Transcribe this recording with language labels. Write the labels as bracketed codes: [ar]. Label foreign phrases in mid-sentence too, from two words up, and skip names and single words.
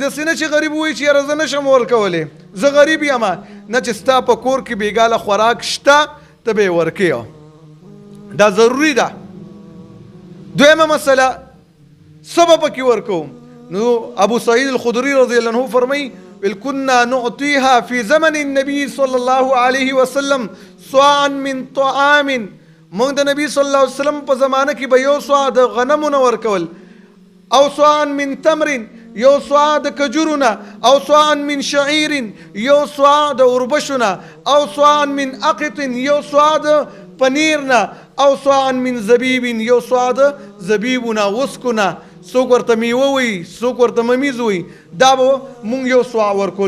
[ps] داسې نه چې غریب وایي چې یاره زه نشم ورکولی، زه غریب یم، نه چې ستا په کور کې بېګاله خوراک شته ته به یې ورکوې. دا ضروري ده. دویمه مسله څه به پکې ورکوم. نو ابو سعید الخدري [ar] رضی الله عنه [ps] فرمایي [ar] كنا نعطيها في زمن النبي صلى الله عليه وسلم صاعا من طعام. [ps] موږ د نبی [ar] صلی الله علیه وسلم [ps] په زمانه کې به یو صاع د غنمو نه ورکول، او [ar] صاعا من تمر [ps] یو صاع د کجورو نه، او [ar] صاعا من شعیر [ps] یو صاع د اوربشو نه، او [ar] صاعا من اقط [ps] یو صاع د پنیر نه، او [ar] صاعا من زبیب [ps] یو صاع د زبیبو نه وسکو نه. څوک ورته میوه وي، څوک ورته ممیز وي، دا به مونږ یو صاع ورکول.